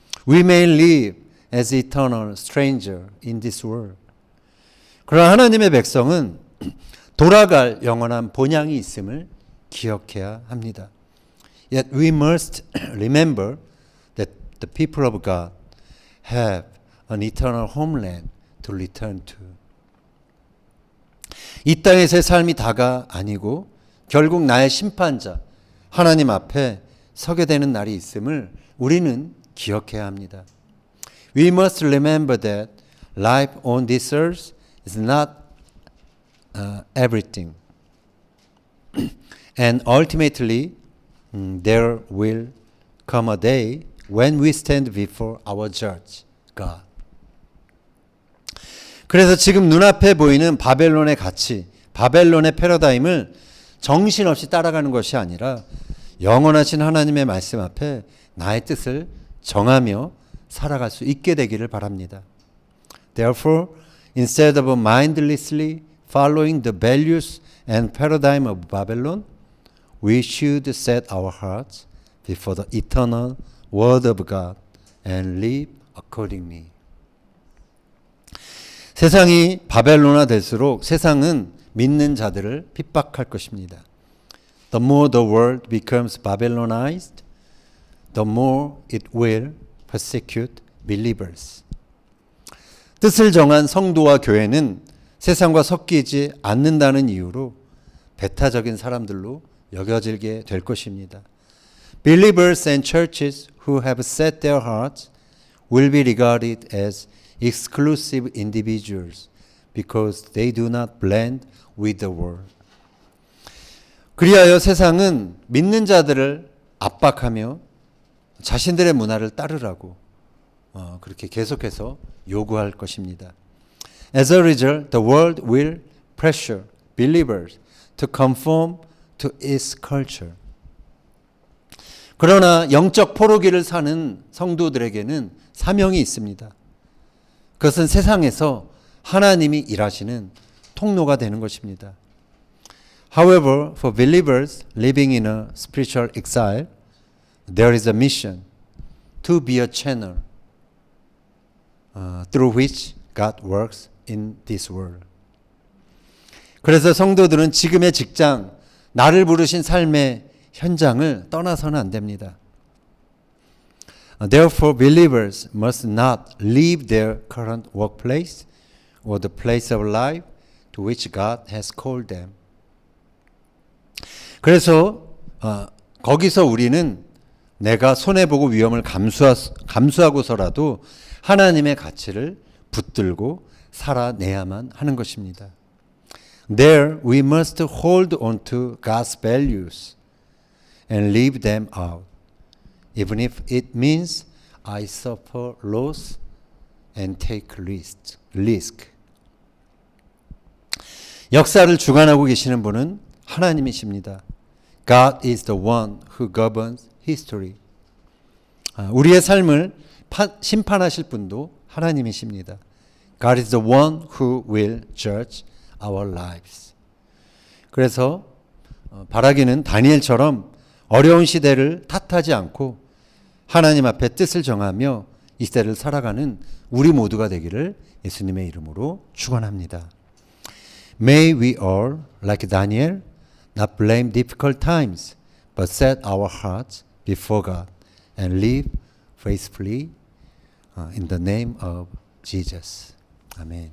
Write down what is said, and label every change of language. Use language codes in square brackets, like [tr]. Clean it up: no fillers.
[en] We may live as eternal stranger in this world. [ko] 그러나 하나님의 백성은 돌아갈 영원한 본향이 있음을 기억해야 합니다. [en] Yet we must remember that the people of God have an eternal homeland to return to. [ko] 이 땅에서의 삶이 다가 아니고 결국 나의 심판자 하나님 앞에 서게 되는 날이 있음을 우리는 기억해야 합니다. [en] We must remember that life on this earth is not everything. And ultimately, there will come a day when we stand before our judge, God. [ko] 그래서 지금 눈앞에 보이는 바벨론의 가치, 바벨론의 패러다임을 정신없이 따라가는 것이 아니라 영원하신 하나님의 말씀 앞에 나의 뜻을 정하며 살아갈 수 있게 되기를 바랍니다. [en] Therefore, instead of mindlessly following the values and paradigm of Babylon, we should set our hearts before the eternal Word of God and live accordingly. [ko] 세상이 바벨론화 될수록 세상은 믿는 자들을 핍박할 것입니다. [en] The more the world becomes Babylonized, the more it will persecute believers. [ko] 뜻을 정한 성도와 교회는 세상과 섞이지 않는다는 이유로 배타적인 사람들로 여겨지게 될 것입니다. [en] Believers and churches who have set their hearts will be regarded as exclusive individuals because they do not blend with the world. [ko] 그리하여 세상은 믿는 자들을 압박하며 자신들의 문화를 따르라고 그렇게 계속해서 요구할 것입니다. [en] As a result, the world will pressure believers to conform to its culture. [ko] 그러나 영적 포로기를 사는 성도들에게는 사명이 있습니다. 그것은 세상에서 하나님이 일하시는 통로가 되는 것입니다. [en] However, for believers living in a spiritual exile, there is a mission to be a channel through which God works in this world. [ko] 그래서 성도들은 지금의 직장, 나를 부르신 삶의 현장을 떠나서는 안 됩니다. [en] Therefore, believers must not leave their current workplace or the place of life to which God has called them. [ko] 그래서 거기서 우리는 내가 손해보고 위험을 감수하고서라도 하나님의 가치를 붙들고 살아내야만 하는 것입니다. [en] There we must hold on to God's values and live them out, even if it means I suffer loss and take risk. [ko] 역사를 주관하고 계시는 분은 하나님이십니다. [en] God is the one who governs history. [ko] 우리의 삶을 심판하실 분도 하나님이십니다. [en] God is the one who will judge our lives. [ko] 그래서 바라기는 다니엘처럼 어려운 시대를 탓하지 않고 하나님 앞에 뜻을 정하며 이 시대를 살아가는 우리 모두가 되기를 예수님의 이름으로 축원합니다. [en] May we all, like Daniel, not blame difficult times, but set our hearts before God and live faithfully in the name of Jesus. 아멘.